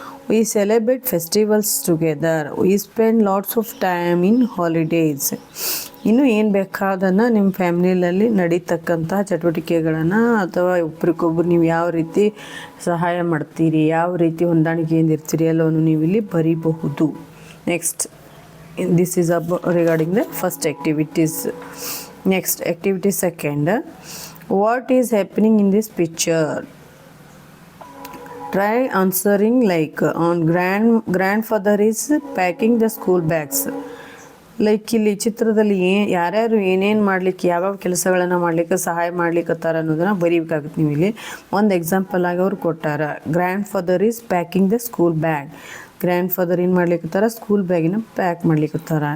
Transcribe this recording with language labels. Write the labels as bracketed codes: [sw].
[en] We celebrate festivals together. We spend lots of time in holidays. [kn] ಇನ್ನು ಏನು ಬೇಕಾದನ್ನು ನಿಮ್ಮ ಫ್ಯಾಮ್ಲಿಯಲ್ಲಿ ನಡೀತಕ್ಕಂತಹ ಚಟುವಟಿಕೆಗಳನ್ನು ಅಥವಾ ಒಬ್ರಿಗೊಬ್ರು ನೀವು ಯಾವ ರೀತಿ ಸಹಾಯ ಮಾಡ್ತೀರಿ, ಯಾವ ರೀತಿ ಹೊಂದಾಣಿಕೆಯಿಂದ ಇರ್ತೀರಿ ಎಲ್ಲವನ್ನು ನೀವು ಇಲ್ಲಿ ಬರೀಬಹುದು. [en] Next, this is regarding the first activities. Next, activity second. What is happening in this picture? Try answering like on grandfather is packing the school bags. [kn] Like ಇಲ್ಲಿ ಚಿತ್ರದಲ್ಲಿ ಯಾರ್ಯಾರು ಏನೇನು ಮಾಡಲಿಕ್ಕೆ ಯಾವ್ಯಾವ ಕೆಲಸಗಳನ್ನು ಮಾಡಲಿಕ್ಕೆ ಸಹಾಯ ಮಾಡ್ಲಿಕ್ಕತ್ತಾರ ಅನ್ನೋದನ್ನು ಬರೀಬೇಕಾಗುತ್ತೆ. ನೀವು ಇಲ್ಲಿ ಒಂದು ಎಕ್ಸಾಂಪಲ್ ಆಗಿ ಅವ್ರು ಕೊಟ್ಟಾರ. [en] Grand father is packing the school bag. [kn] Grand father ಏನು ಮಾಡ್ಲಿಕ್ಕತ್ತಾರ? School ಬ್ಯಾಗಿನ pack ಮಾಡ್ಲಿಕ್ಕತ್ತಾರ.